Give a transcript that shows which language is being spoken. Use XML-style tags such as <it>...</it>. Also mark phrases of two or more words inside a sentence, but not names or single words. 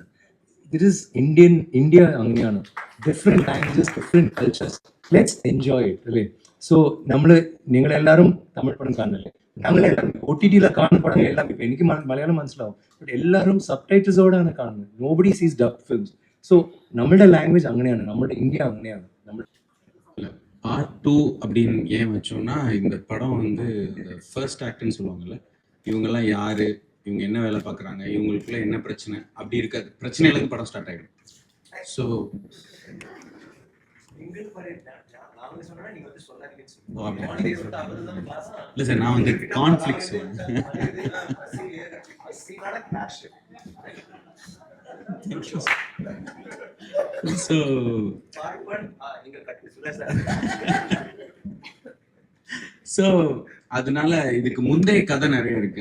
<en>this is India</en> <ml>അങ്ങനെയാണ്.</ml> <en>different languages, different cultures. let's enjoy it അല്ലേ.</en> <ml>സോ നിങ്ങളെല്ലാവരും തമിഴ് പടം കാണുന്നില്ലേ? ഞങ്ങളെല്ലാവരും OTT കാണുന്ന പടം എല്ലാം ഇപ്പം എനിക്ക് മലയാളം മനസ്സിലാവും, ബട്ട് എല്ലാവരും സബ് ടൈറ്റിൽസോടാണ് കാണുന്നത്.</ml> <en>nobody sees dub films.</en> <ta>ஸோ நம்மளோட லாங்குவேஜ் അങ്ങനെയാണ്, நம்மளோட இந்தியா അങ്ങനെയാണ്. பார்ட் 2 அப்படின்னு ஏன் வச்சோம்னா, இந்த படம் வந்து இந்த ஃபர்ஸ்ட் ஆக்ட்னு சொல்லுவாங்கல்ல, இவங்கெல்லாம் யாரு, இவங்க என்ன வேலை பார்க்குறாங்க, இவங்களுக்குள்ள என்ன பிரச்சனை, அப்படி இருக்காது. பிரச்சனையிலேருந்து படம் ஸ்டார்ட் ஆகிடும். ஸோ இல்லை சார், நான் வந்து கான்ஃப்ளிக்ஸ் ஸோ அதனால இதுக்கு முந்தைய கதை நிறைய இருக்கு.</ta>